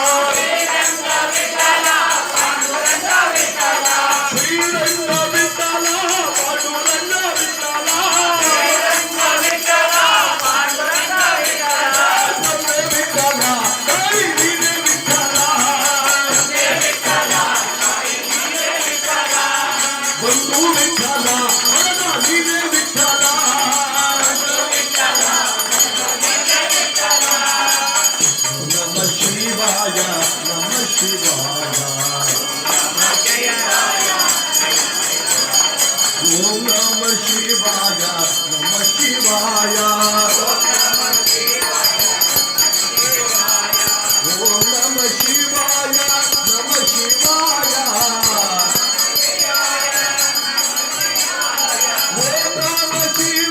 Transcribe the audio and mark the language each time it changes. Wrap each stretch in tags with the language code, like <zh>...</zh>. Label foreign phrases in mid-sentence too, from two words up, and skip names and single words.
<kn>ಶ್ರೀರಂಗ ವಿಠಲ ಪಾಂಡುರಂಗ ವಿಠಲ ನಮ್ಮೆ ವಿಠಲ ತಾಯಿ ನೀನೆ ವಿಠಲ ಬಂಧು ವಿಠಲ ಮರಣ ನೀನೆ ವಿಠಲ</kn> <sa>ನಮ ಶಿವಾಯ ನಮ ಶಿವಾಯ ಓಂ ನಮ ಶಿವಾಯ ನಮ ಶಿವಾಯ ಓಂ ನಮ ಶಿವಾಯ ನಮ ಶಿವಾಯ ಓಂ ನಮ</sa>